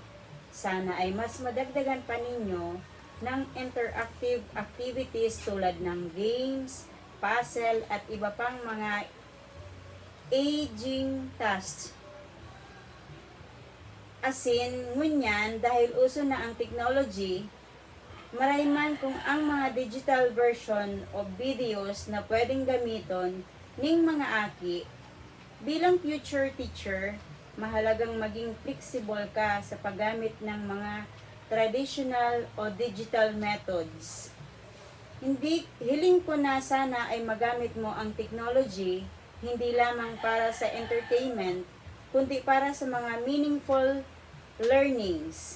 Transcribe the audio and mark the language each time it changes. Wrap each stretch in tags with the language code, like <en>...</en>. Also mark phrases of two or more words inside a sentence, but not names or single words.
<tl>Sana ay mas madagdagan pa ninyo ng</tl> <en>interactive activities</en> <tl>tulad ng games, puzzle at iba pang mga</tl> <en>aging tasks.</en> <bik>Ngunyan, dahil uso na ang technology, marayman kung ang mga</bik> <en>digital version of videos</en> <bik>na pwedeng gamiton ning mga aki.</bik> <tl>Bilang</tl> <en>future teacher,</en> <tl>mahalagang maging flexible ka sa paggamit ng mga traditional o</tl> <en>digital methods.</en> <tl>Hiling ko na sana ay magamit mo ang technology hindi lamang para sa entertainment, kundi para sa mga</tl> <en>meaningful learnings.</en>